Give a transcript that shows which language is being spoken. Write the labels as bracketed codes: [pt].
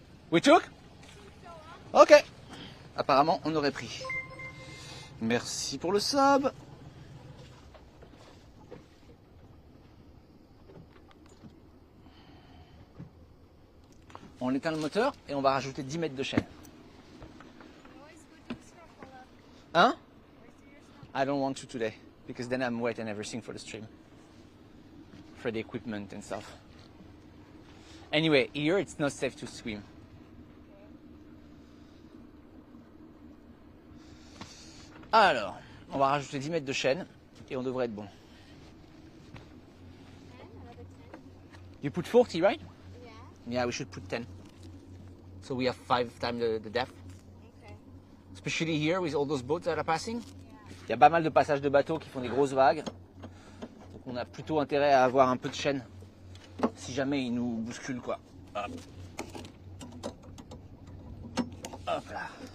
[en] We took? Ok. [fr] Apparemment, on aurait pris. Merci pour le sub. On éteint le moteur et on va rajouter 10 mètres de chaîne. Hein? [en] I don't want to today, because then I'm wet and everything for the stream. For the equipment and stuff. Anyway, here it's not safe to swim. [fr] Alors, on va rajouter 10 mètres de chaîne et on devrait être bon. [en] You put 40, right? Yeah, we should put 10. So we have 5 times the depth. Okay. Especially here with all those boats that are passing. [fr] Il y a pas mal de passages de bateaux qui font des grosses vagues. Donc on a plutôt intérêt à avoir un peu de chaîne si jamais ils nous bousculent quoi. Hop. Hop là.